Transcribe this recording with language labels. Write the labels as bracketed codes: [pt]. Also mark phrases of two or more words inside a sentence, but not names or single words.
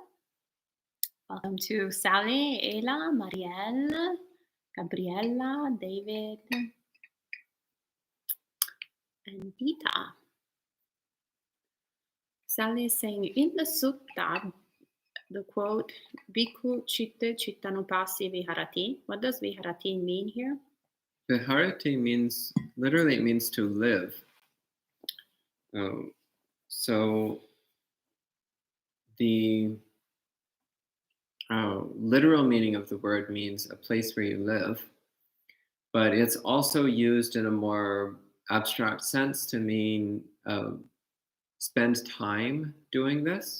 [en] Welcome to Sally, Ayla, Marielle, Gabriella, David, and Dita. Sally is saying in the sutta, the quote, [pi] Bhikkhu chitta chittanupasi viharati. [en] What does viharati mean here? Viharati literally means to live. So the literal meaning of the word means a place where you live, but it's also used in a more abstract sense to mean spend time doing this.